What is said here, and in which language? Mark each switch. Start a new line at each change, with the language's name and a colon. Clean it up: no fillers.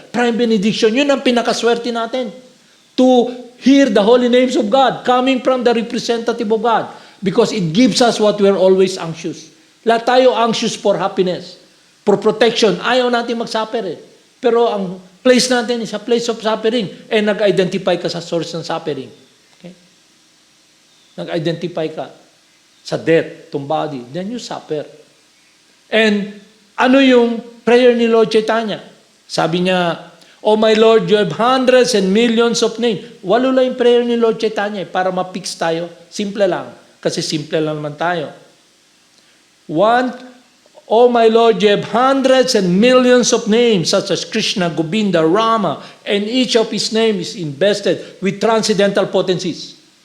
English: Prime benediction,
Filipino: yun ang pinakaswerte natin.
English: To hear the holy names of God coming from the representative of God. Because it gives us what we're always anxious. Lahat tayo anxious for happiness, for protection.
Filipino: Ayaw natin mag-suffer eh. Pero ang place natin
English: is a place of suffering.
Filipino: And nag-identify ka sa source ng suffering. Okay? Nag-identify ka sa death, itong body.
English: Then you suffer. And ano yung prayer ni Lord Chaitanya?
Filipino: Sabi niya,
English: Oh my Lord, you have hundreds and millions of names.
Filipino: Walo lang yung prayer ni Lord Chaitanya para ma-fix tayo. Simple lang. Kasi simple lang naman tayo.
English: One, Oh my Lord, you have hundreds and millions of names such as Krishna, Govinda, Rama, and each of his name is invested with transcendental potencies.